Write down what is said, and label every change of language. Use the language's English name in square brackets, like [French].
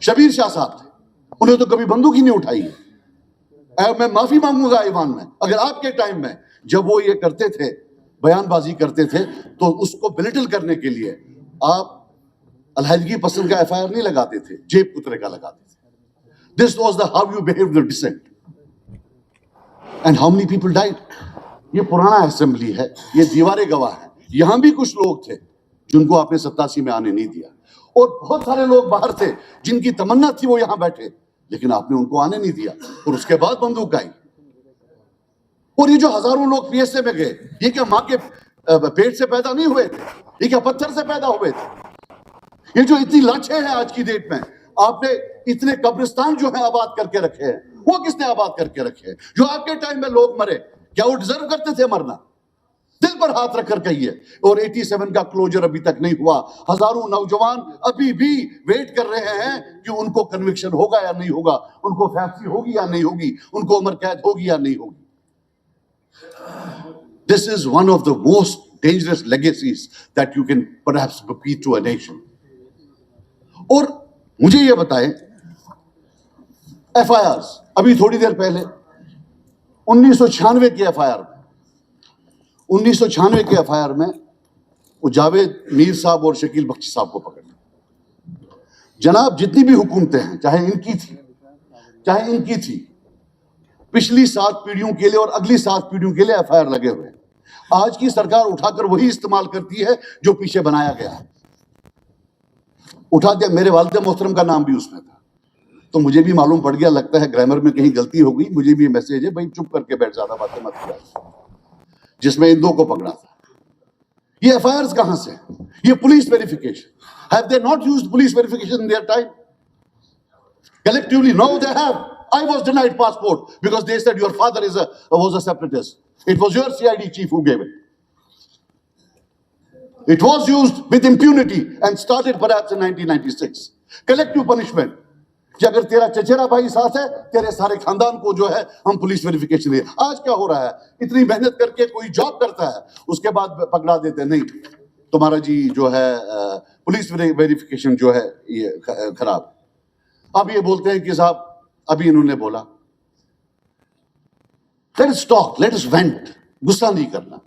[Urdu] شبیر شاہ صاحب تھے, انہیں تو کبھی بندوق ہی نہیں اٹھائی ہے. میں معافی مانگوں گا ایوان میں, اگر آپ کے ٹائم میں جب وہ یہ کرتے تھے, بیان بازی کرتے تھے, تو اس کو بلٹل کرنے کے لیے آپ علیحدگی پسند کا ایف آئی آر نہیں لگاتے تھے, جیب کترے کا لگاتے تھے. [English] This was the how you behaved the dissent. And how many people died? [Urdu] یہ پرانا اسمبلی ہے, یہ دیواریں گواہ ہیں. یہاں بھی کچھ لوگ تھے جن کو آپ نے 87 میں آنے نہیں دیا, اور بہت سارے لوگ باہر تھے جن کی تمنا تھی وہ یہاں بیٹھے, لیکن آپ نے ان کو آنے نہیں دیا, اور اس کے بعد بندوق آئی. اور یہ جو ہزاروں لوگ پی ایس اے میں گئے, یہ کیا ماں کے پیٹ سے پیدا نہیں ہوئے تھے؟ یہ کیا پتھر سے پیدا ہوئے تھے؟ یہ جو اتنی لاچیں ہیں آج کی ڈیٹ میں, آپ نے اتنے قبرستان جو ہیں آباد کر کے رکھے ہیں, وہ کس نے آباد کر کے رکھے ہیں؟ جو آپ کے ٹائم میں لوگ مرے, کیا وہ ڈیزرو کرتے تھے مرنا؟ دل پر ہاتھ رکھ کر کہیے. اور 87 کا کلوجر ابھی تک نہیں ہوا. ہزاروں نوجوان ابھی بھی ویٹ کر رہے ہیں کہ ان کو کنوکشن ہوگا یا نہیں ہوگا, ان کو پھانسی ہوگی یا نہیں ہوگی, ان کو عمر قید ہوگی یا نہیں ہوگی. [English] This is one of the most dangerous legacies that you can perhaps bequeath to a nation. [Urdu] اور مجھے یہ بتائیں, ایف آئی آرز ابھی تھوڑی دیر پہلے 1996 کی ایف آئی آر, 1996 کے FIR میں وہ جاوید میر صاحب اور شکیل بخشی صاحب کو پکڑ لیا. جناب جتنی بھی حکومتیں ہیں چاہے ان کی تھی پچھلی 7 پیڑھیوں کے لیے اور اگلی 7 پیڑھیوں کے لیے FIR لگے ہوئے ہیں. آج کی سرکار اٹھا کر وہی استعمال کرتی ہے جو پیچھے بنایا گیا ہے. اٹھا دیا, میرے والد محترم کا نام بھی اس میں تھا, تو مجھے بھی معلوم پڑ گیا, لگتا ہے گرامر میں کہیں غلطی ہو گئی, مجھے بھی میسج ہے بھائی چپ کر کے بیٹھ, زیادہ باتیں مت کیا, جس میں ان دو کو پکڑا تھا. یہ FIRs کہاں سے؟ یہ police verification. [English] Have they not used police verification in their time? Collectively, no, they have. I was denied passport because they said your father was a separatist. It was your CID chief who gave it. It was used with impunity and started perhaps in 1996. Collective punishment. [Urdu] کہ اگر تیرا چچیرا بھائی ساتھ ہے, تیرے سارے خاندان کو جو ہے ہم پولیس ویریفیکیشن دیں. آج کیا ہو رہا ہے, اتنی محنت کر کے کوئی جاب کرتا ہے, اس کے بعد پکڑا دیتے, نہیں تمہارا جی جو ہے پولیس ویریفیکیشن جو ہے یہ خراب. اب یہ بولتے ہیں کہ صاحب ابھی انہوں نے بولا, [English] let us talk, let us vent, [Urdu] غصہ نہیں کرنا.